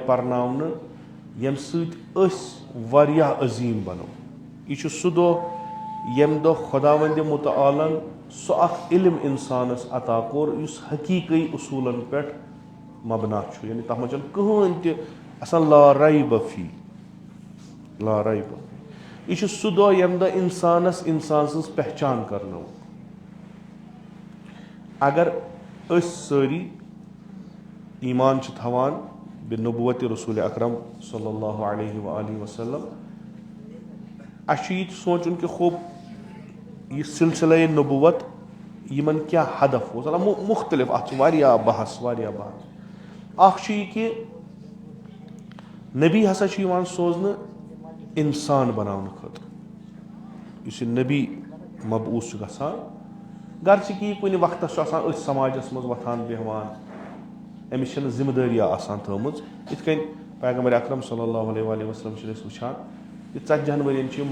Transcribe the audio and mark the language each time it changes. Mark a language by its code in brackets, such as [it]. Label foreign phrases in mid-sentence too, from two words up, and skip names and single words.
[ks] پرناونہٕ ییٚمہِ سۭتۍ أسۍ واریاہ عظیٖم بنو یہِ چھُ سُہ دۄہ ییٚمہِ دۄہ خۄداوندِ مُتعالن سُہ اکھ علم اِنسانس عطا کوٚر یُس حقیٖقی اصوٗلن پٮ۪ٹھ مبنا چھُ یعنی تتھ منٛز چھنہٕ کٕہٕنۍ تہِ آسان [ar] لا ریب فی لا ریب [ks] یہِ چھُ سُہ دۄہ ییٚمہِ دۄہ اِنسانس اِنسان سٕنٛز پہچان کرنٲو اگر أسۍ سٲری ایٖمان چھِ تھاوان بِنبوتِ رسوٗلِ اکرم [ar] صلی اللہ علیہ وآلہ وسلم [ks] اَسہِ چھُ یہِ تہِ سونٛچُن کہِ خوب یہِ سلسلے نبوت یِمن کیٛاہ ہدف اوس مُختلف اتھ چھِ واریاہ بحث اکھ چھُ یہِ کہِ نبی ہسا چھُ یِوان سوزنہٕ انسان بناونہٕ خٲطرٕ یُس یہِ نبی مبعوٗث چھُ گژھان گرچہِ کہِ یہِ کُنہِ وقتس چھُ آسان أتھۍ سماجس منٛز وۄتھان بیٚہوان أمِس چھنہٕ ذمہٕ دٲریا آسان تھٲومٕژ یِتھ کٔنۍ پیغمبر اکرم [ar] صلی اللہ علیہ وسلم [ks] چھِ أسۍ وٕچھان یہِ 40 ؤرین چھِ یِم